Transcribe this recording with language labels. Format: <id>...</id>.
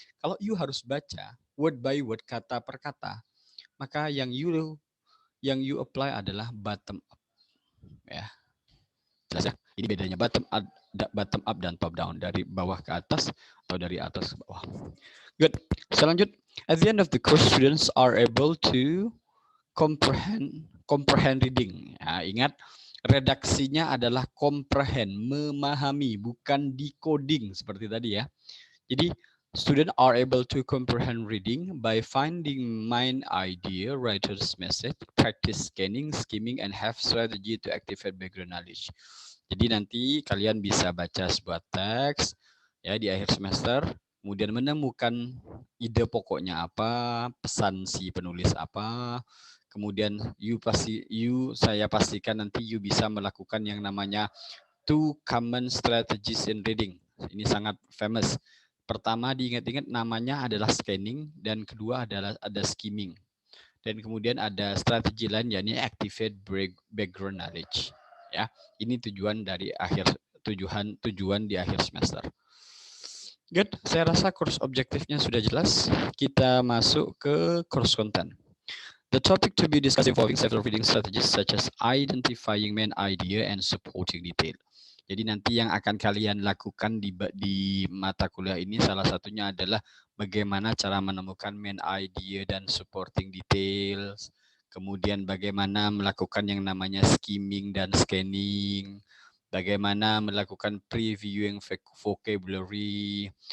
<id>Kalau you harus baca</id> <en>word by word,</en> <id>kata per kata, maka yang you apply adalah bottom up, ya. Jelas ya? Ini bedanya bottom up dan top down, dari bawah ke atas atau dari atas ke bawah. Good.</id> <en>Selanjut, at the end of the course, students are able to comprehend reading.</en> <id>Ya, ingat, redaksinya adalah comprehend, memahami, bukan decoding seperti tadi ya.</id> <en>Jadi student are able to comprehend reading by finding main idea, writer's message, practice scanning, skimming, and have strategy to activate background knowledge.</en> <id>Jadi nanti kalian bisa baca sebuah teks ya di akhir semester, kemudian menemukan ide pokoknya apa, pesan si penulis apa, kemudian saya pastikan nanti you bisa melakukan yang namanya</id> <en>2 common strategies in reading.</en> <id>Ini sangat famous. Pertama, diingat-ingat, namanya adalah scanning, dan kedua adalah ada skimming. Dan kemudian ada strategi lain, yakni activate background knowledge. Ya, ini tujuan di akhir semester. Good, saya rasa course objektifnya sudah jelas. Kita masuk ke course content.</id> <en>The topic to be discussed involving several reading strategies such as identifying main idea and supporting detail.</en> <id>Jadi nanti yang akan kalian lakukan di mata kuliah ini salah satunya adalah bagaimana cara menemukan main idea dan supporting details. Kemudian bagaimana melakukan yang namanya skimming dan scanning. Bagaimana melakukan previewing vocabulary.</id>